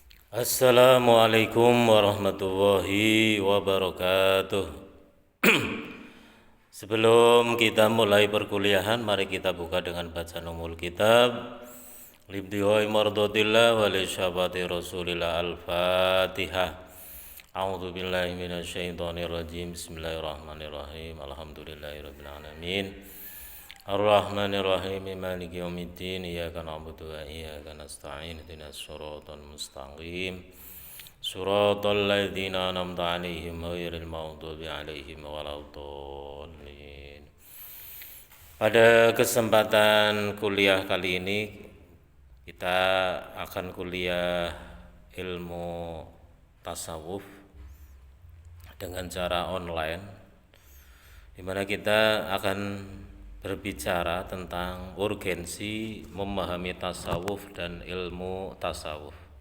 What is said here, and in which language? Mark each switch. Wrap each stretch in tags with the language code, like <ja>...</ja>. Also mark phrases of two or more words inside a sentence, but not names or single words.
<ar>السلام عليكم ورحمة الله وبركاته.</ar> <id>Sebelum kita mulai perkuliahan, mari kita buka dengan bacaan</id> <ar>أم الكتاب. لابتغاء مرضاة الله ولشفاعة رسول الله الفاتحة. أعوذ بالله من الشيطان الرجيم. بسم الله الرحمن الرحيم. الحمد لله رب العالمين. الرحمن الرحيم مالك يوم الدين إياك نعبد وإياك نستعين اهدنا الصراط المستقيم صراط الذين أنعمت عليهم غير المغضوب عليهم ولا الضالين.</ar> <id>Pada kesempatan kuliah kali ini kita akan kuliah ilmu tasawuf dengan cara online, di mana kita akan berbicara tentang urgensi memahami tasawuf dan ilmu tasawuf.</id>